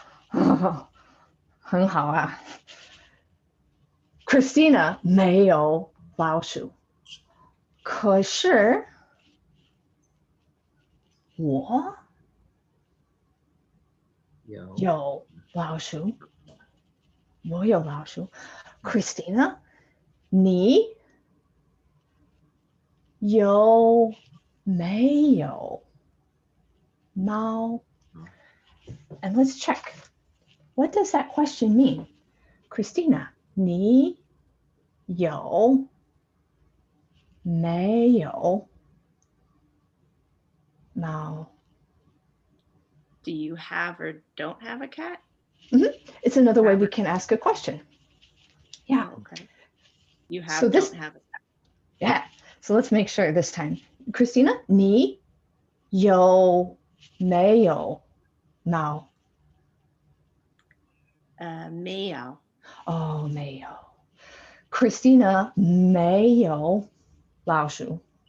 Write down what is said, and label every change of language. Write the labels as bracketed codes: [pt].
[zh] 哦，很好啊。Christina 没有老鼠，可是我有老鼠，我有老鼠。 Christina 你有没有猫？ [en] And let's check. What does that question mean? [zh] Christina, 你有没有猫？ [en] Do you have or don't have a cat? It's another way we can ask a question. Yeah. Oh, okay. You have, So this, don't have a cat. yeah. So let's make sure this time. [zh] Christina, 你有没有猫？没有。哦，没有。 Christina 没有老鼠。